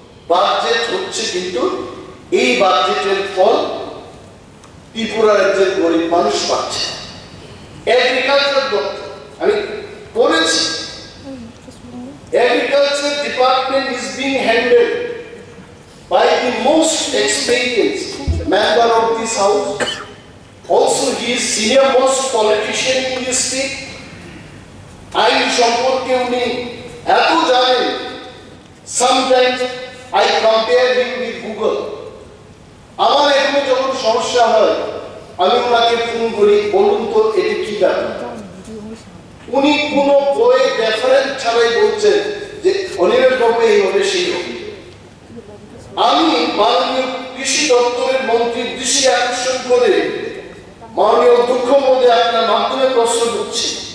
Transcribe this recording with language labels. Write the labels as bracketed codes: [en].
[bn] Budget হচ্ছে, কিন্তু এই বাজেটের ফল ত্রিপুরা রাজ্যের গরিব মানুষ পাচ্ছে। এগ্রিকালচার দপ্তর আমি পড়েছি, [en] Agriculture department is being handled by the most experienced member of this house. Also, he is senior most politician in this state. [bn] আইন সম্পর্কে উনি এত জানেন, [en] sometimes I compare him with Google. [bn] আমার এখানে যখন সমস্যা হয় আমি ওনাকে ফোন করি, বলুন তো এটা কি ব্যাপার। উনি কোনো বই রেফারেন্স ছাড়াই বলছেন যে অনিমেষ বাবু এইভাবে সেই হবে। আমি মাননীয় কৃষি দপ্তরের মন্ত্রীর দৃষ্টি আকর্ষণ করে মাননীয় অধ্যক্ষ মহোদয় আপনার মাধ্যমে প্রশ্ন করছি।